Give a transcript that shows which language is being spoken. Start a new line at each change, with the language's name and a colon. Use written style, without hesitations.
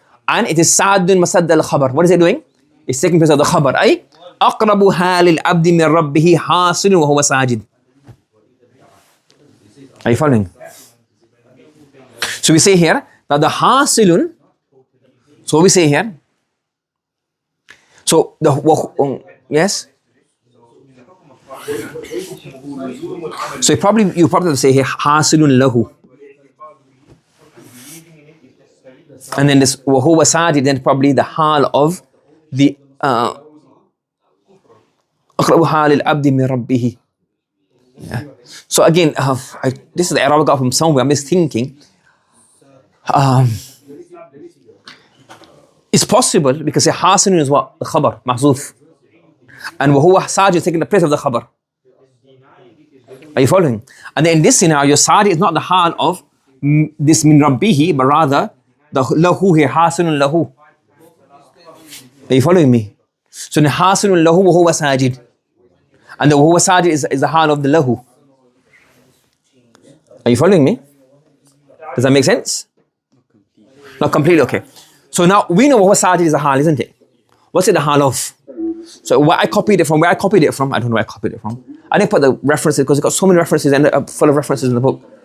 English: And it is
Arabic: سعد مسد الخبر.
English: What is it doing? It's taking place of the خبر.
Arabic: أي أقرب حال العبد من ربه حاصل وهو ساجد.
English: Are you following? So we say here that the حاصل. So what we say here. So the yes. So you probably say here حاصل له. And then this
Arabic: وهو ساجد,
English: then probably the حال of the
Arabic: أقرب حال العبد من ربه.
English: Yeah. So again, this is the error I got from somewhere. I'm just thinking. It's possible because a حاصل is what? The خبر محذوف. And
Arabic: وهو ساجد
English: taking the place of the خبر. Are you following? And then in this scenario, ساجد is not the حال of this
Arabic: من ربه,
English: but rather the له here
Arabic: حاصل له.
English: Are you following me?
Arabic: So the حاصل له وهو ساجد.
English: And the
Arabic: وهو ساجد
English: is the حال of the له. Are you following me? Does that make sense? Not completely, okay. So now we know
Arabic: وهو ساجد
English: is a حال, isn't it? What's it the حال of? So where I copied it from, I don't know where I copied it from. I didn't put the references because it got so many references and full of references in the book.